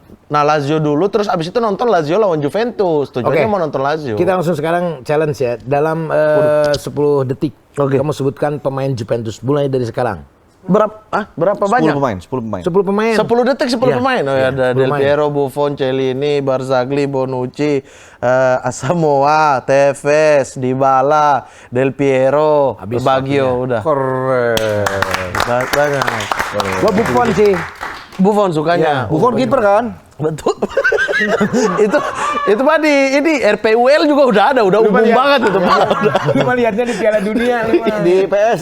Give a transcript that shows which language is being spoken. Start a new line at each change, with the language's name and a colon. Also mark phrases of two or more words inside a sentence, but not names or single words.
Indonesian: Nah, Lazio dulu terus abis itu nonton Lazio lawan Juventus. Tujuannya Oke. mau nonton Lazio. Kita langsung sekarang challenge ya. Dalam 10 detik, kamu sebutkan pemain Juventus. Mulai dari sekarang. Berapa 10 banyak? pemain, 10 pemain. 10 pemain. 10 detik 10 Iya. pemain. Oh Iya, ya, ada 10 Del pemain. Piero, Buffon, Chiellini, Barzagli, Bonucci, Asamoah, Tevez, Dybala, Del Piero, Habis Baggio udah. Keren. Banyak. Gua Buffon sih. Buffon sukanya. Buffon kiper kan? Betul. itu Pak ini RPUL juga udah ada, udah umum banget itu Pak. Cuma lihatnya di Piala Dunia. Di PS.